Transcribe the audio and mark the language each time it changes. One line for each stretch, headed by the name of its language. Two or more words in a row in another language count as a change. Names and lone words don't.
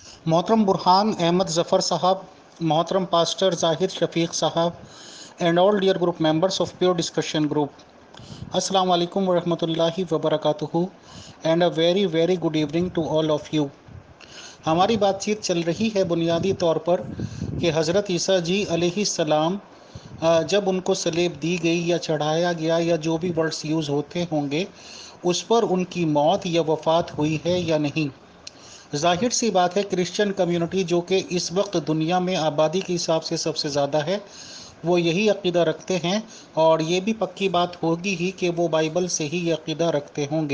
Urdu: محترم برہان احمد ظفر صاحب، محترم پاسٹر ظاہر شفیق صاحب,
English: and all dear group members of Pure Discussion Group.
Arabic: السلام علیکم ورحمة الله وبرکاته
English: and a very good evening to all of you.
Urdu: ہماری بات چیت چل رہی ہے بنیادی طور پر کہ حضرت عیسیٰ جی علیہ السلام جب ان کو صلیب دی گئی یا چڑھایا گیا یا جو بھی
English: words use
Urdu: ہوتے ہوں گے، اس پر ان کی موت یا وفات ہوئی ہے یا نہیں. ظاہر سی بات ہے,
English: Christian community
Urdu: جو کہ اس وقت دنیا میں آبادی کے حساب سے سب سے زیادہ ہے، وہ یہی عقیدہ رکھتے ہیں اور یہ بھی پکی بات ہوگی ہی کہ وہ بائبل سے ہی یہ عقیدہ رکھتے ہوں گے.